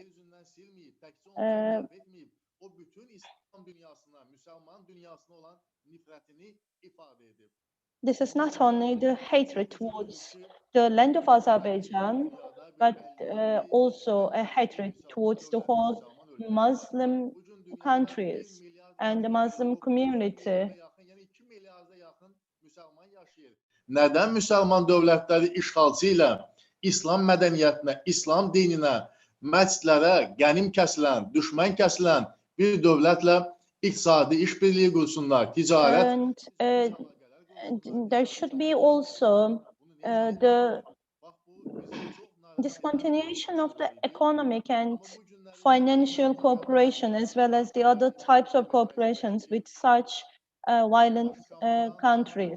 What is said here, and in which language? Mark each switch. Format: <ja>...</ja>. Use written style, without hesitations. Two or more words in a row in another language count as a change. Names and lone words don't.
<en>This is not only the hatred towards the land of Azerbaijan, but also a hatred towards the whole Muslim countries and the Muslim community.</en> <az>Nədən müsəlman dövlətləri işğalçı ilə İslam mədəniyyətinə, İslam dininə, məscidlərə qənim kəsilən, düşmən kəsilən bir dövlətlə iqtisadi işbirliyi qursunlar, ticarət?</az> <en>There should be also the discontinuation of the economic and financial cooperation, as well as the other types of cooperations with such violent countries.</en>